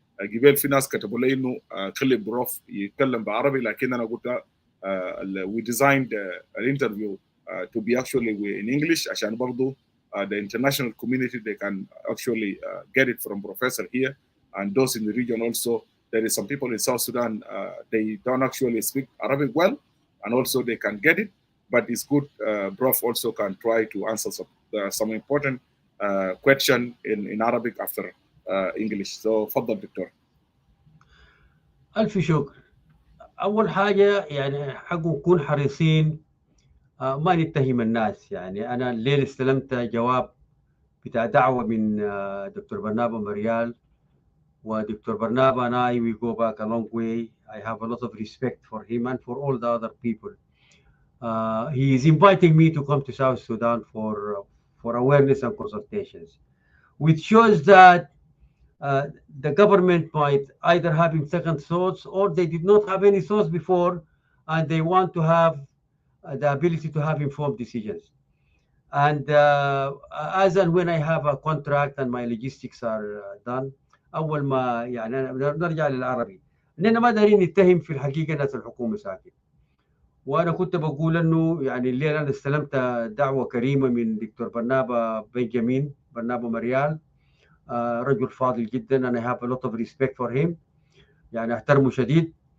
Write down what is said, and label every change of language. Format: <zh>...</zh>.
<ar>قبل في ناس كتبوا لي انه خلي البروف يتكلم بالعربي لكن انا قلت</ar> <en>we designed an interview to be actually in English</en> <ar>عشان برضو</ar> <en>the international community they can actually get it from professor here and those in the region also. There is some people in South Sudan they don't actually speak Arabic well and also they can get it, but it's good Prof also can try to answer some important question in Arabic after English. So</en> <ar>تفضل دكتور. ألف شكر. أول حاجة يعني حقه نكون حريصين ما نتهم الناس. يعني أنا الليل استلمت جواب بتاع دعوة من دكتور برنابا مريال ودكتور برنابا</ar> <en>and I we go back a long way. I have a lot of respect for him and for all the other people. He is inviting me to come to South Sudan for awareness and consultations, which shows that the government might either having second thoughts or they did not have any thoughts before and they want to have the ability to have informed decisions. And as and when I have a contract and my logistics are done,</en> <ar>أول ما يعني نرجع للعربي إننا ما دارين نتهم في الحقيقة ناس الحكومة ساكت. وأنا كنت بقول إنه يعني الليلة أنا استلمت دعوة كريمة من دكتور بنجامين برنابا مريال، رجل فاضل جدا</ar> <en>and I have a lot of respect for him،</en> <ar>يعني أحترمه شديد.</ar>